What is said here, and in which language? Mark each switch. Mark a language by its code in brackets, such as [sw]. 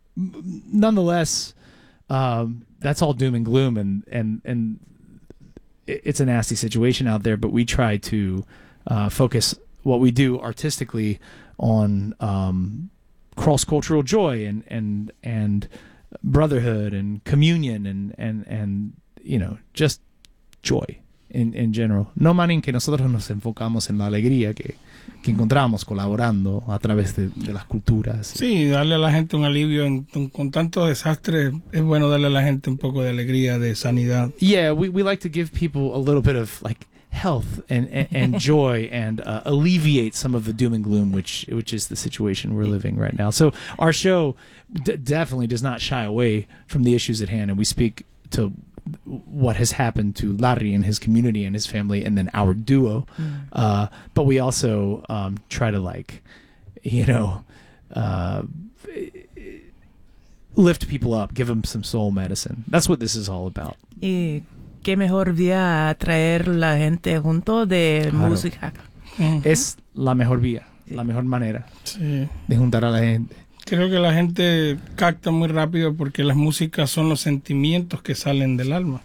[en] Nonetheless, that's all doom and gloom, and it's a nasty situation out there. But we try to focus what we do artistically on cross-cultural joy and brotherhood and communion and you know, just joy in general. [es] No manen que nosotros nos enfocamos en la alegría que encontramos colaborando a través de las culturas. Sí, darle a la gente un alivio con tanto desastre, es bueno darle a la gente un poco de alegría, de sanidad. [en] Yeah, we like to give people a little bit of, like, health and joy and alleviate some of the doom and gloom, which is the situation we're living right now. So our show definitely does not shy away from the issues at hand, and we speak to what has happened to Larry and his community and his family and then our duo. But we also try to, like, you know, lift people up, give them some soul medicine. That's what this is all about. [es] ¿Qué mejor vía traer la gente junto de música? Es la mejor vía, la mejor manera de juntar a la gente. Creo que la gente capta muy rápido porque las músicas son los sentimientos que salen del alma.